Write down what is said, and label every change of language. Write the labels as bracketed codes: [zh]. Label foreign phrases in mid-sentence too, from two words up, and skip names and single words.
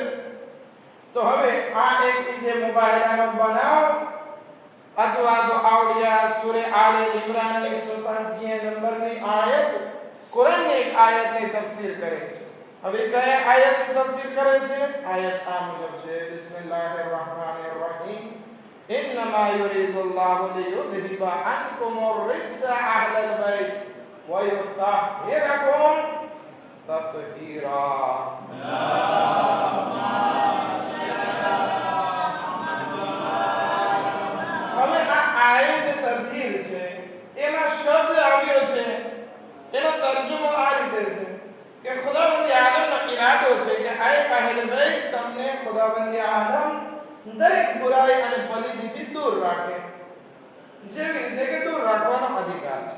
[gu] તો હવે આ એક ઈદે મુબારકનો બનાવ અથવા તો આવડિયા સૂરે આલે ઇમરાન 137 નંબરની આયત કુરાનની એક આયતની તફસીર કરે છે. હવે કયા આયતની તફસીર કરે છે? આયત આ મુજબ છે. [ar] بسم الله الرحمن الرحيم. إنما يريد الله ليذهب عنكم الرجس أهل البيت ويطهركم تطهيرا. [gu] હવે આ આયત જે તફસીર છે એમાં શબ્દ આવ્યો છે, એનો તર્જુમો આ રીતે છે કે ખુદાવંદ આલમનો ઈરાદો છે કે આય અહેલ બેત તમને ખુદાવંદ આલમ દરેક બુરાઈ અને પલીદીથી દૂર રાખે, જેવી રીતે કે દૂર રાખવાનો અધિકાર છે.